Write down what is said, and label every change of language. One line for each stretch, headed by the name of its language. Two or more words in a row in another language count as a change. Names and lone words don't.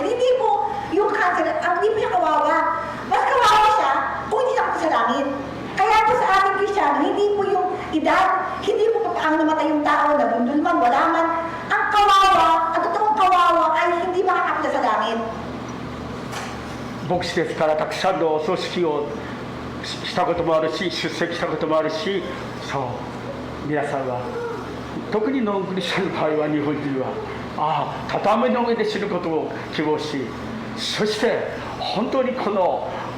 Filipino: Hindi po yung cancer, hindi po siya kawawa. Mas kawawa siya kung hindi siya sa langit. Kaya po sa ating Kristiyano, hindi po yung edad, hindi po papaang namatay yung tao, nabundol man, wala man. Ang kawawa, ang totoong kawawa ay hindi makakapunta sa langit.
Japanese: 牧師ですからたくさんのお葬式をしたこともあるし、出席したこともあるし、そう皆さんは、特にノンクリスチャンの場合は日本人は畳の上で死ぬことを希望し、そして本当にこの